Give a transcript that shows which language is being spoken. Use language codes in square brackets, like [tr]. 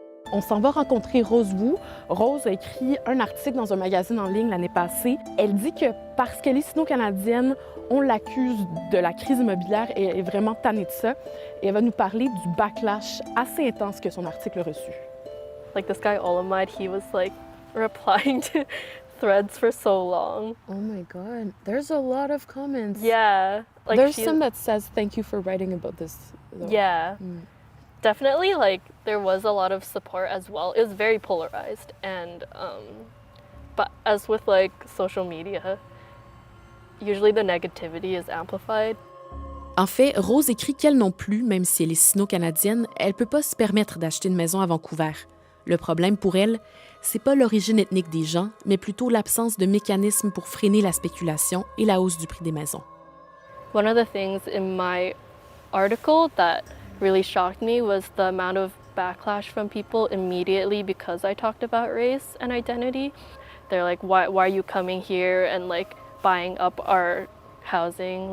[fr] On s'en va rencontrer Rose Wu. Rose a écrit un article dans un magazine en ligne l'année passée. Elle dit que parce qu'elle est sino-canadienne, on l'accuse de la crise immobilière et elle est vraiment tannée de ça. Et elle va nous parler du backlash assez intense que son article a reçu. [en] Like this guy Olamide, he was like replying to threads for so long. Oh my God, there's a lot of comments. Yeah. Like there's some that says thank you for writing about this. Though. Yeah. Definitely, like, there was a lot of support as well. It was very polarized, and but as with like social media, usually the negativity is amplified. [fr] En fait, Rose écrit qu'elle non plus, même si elle est sino-canadienne, elle peut pas se permettre d'acheter une maison à Vancouver. Le problème pour elle, c'est pas l'origine ethnique des gens, mais plutôt l'absence de mécanismes pour freiner la spéculation et la hausse du prix des maisons. [en] One of the things in my article that really shocked me was the amount of backlash from people immediately because I talked about race and identity. They're like, why are you coming here and like buying up our housing?